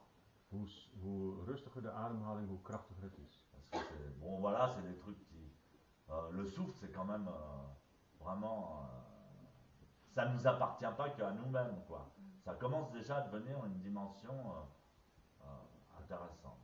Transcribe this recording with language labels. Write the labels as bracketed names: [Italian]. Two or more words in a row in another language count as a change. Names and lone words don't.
[Dutch] Hoe rustiger de ademhaling, hoe krachtiger het is. [French] Parce que bon, voilà, c'est des trucs qui. Le souffle, c'est quand même vraiment. Ça ne nous appartient pas qu'à nous-mêmes, quoi. Ça commence déjà à devenir une dimension intéressante.